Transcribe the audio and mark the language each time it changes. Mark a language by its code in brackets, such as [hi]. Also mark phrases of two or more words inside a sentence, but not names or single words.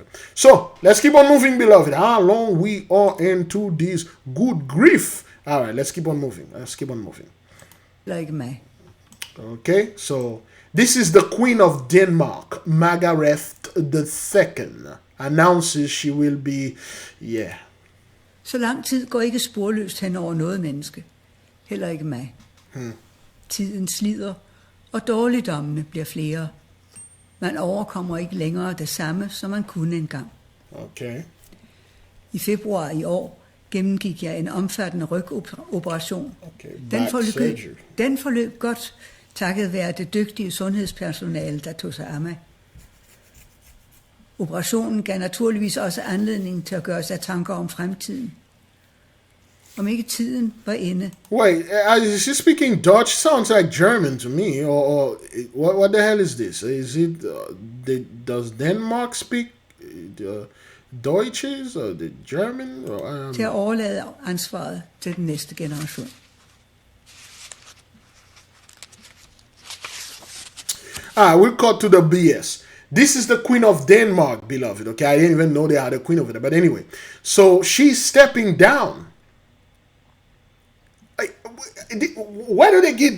[en] So, let's keep on moving, beloved. How long we are into this good grief? All right, let's keep on moving. Let's keep on moving. Like me. Okay, so this is the Queen of Denmark, Margaret II, announces she will be, [da] Så lang tid går ikke sporløst hen over noget menneske. Heller ikke mig. Tiden slider, og dårligdommene bliver flere. Man overkommer ikke længere det samme, som man kunne engang. [en] Okay. [da] I februar i år gennemgik jeg en omfattende rygoperation. Den forløb godt, takket være det dygtige sundhedspersonale, der tog sig af mig. Operationen gav naturligvis også anledning til at gøre sig tanker om fremtiden. Om ikke tiden var inde. [en] Wait, is she speaking Dutch? Sounds like German to me. Or what the hell is this? Is it, does Denmark speak Deutsches or the German? [da] Til at overlade ansvaret til den næste generation. [en] We'll cut to the BS. This is the Queen of Denmark, beloved. Okay, I didn't even know they had a queen over there. But anyway, so she's stepping down. Where do they get?